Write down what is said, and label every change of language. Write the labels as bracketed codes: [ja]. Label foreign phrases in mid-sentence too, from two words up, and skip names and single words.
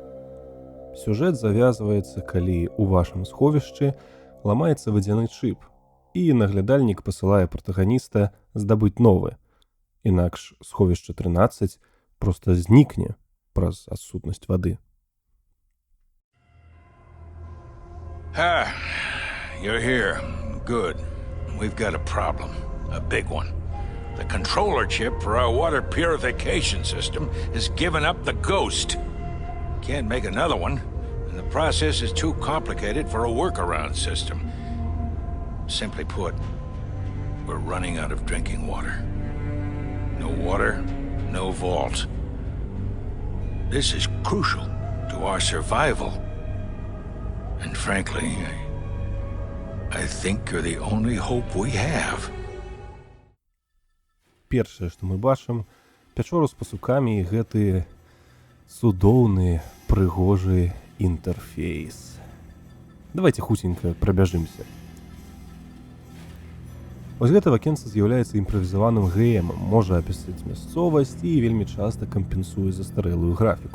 [be] Сюжэт завязваецца, калі ў вашым сховішчы ламаецца вадзяны чып, і наглядальнік пасылае пратаганіста здабыць новы. Інакш сховішча 13 проста знікне праз адсутнасць вады. [en] You're here. Good. We've got a problem. A big one. The controller chip for our water purification system has given up the ghost. Can't make another one, and the process is too complicated for a workaround system. Simply put, we're running out of drinking water. No water, no vault. This is crucial to our survival. And frankly, I think you're the only hope we have. [be] Першае, што мы бачым, пячору з пасукамі і гэты цудоўны, прыгожы інтэрфейс. Давайте хуценька прабяжымся. Вось гэта вакенца з'яўляецца імправізаваным ГМ, можа апісаць мясцовасць і вельмі часта кампенсуе застарэлую графіку.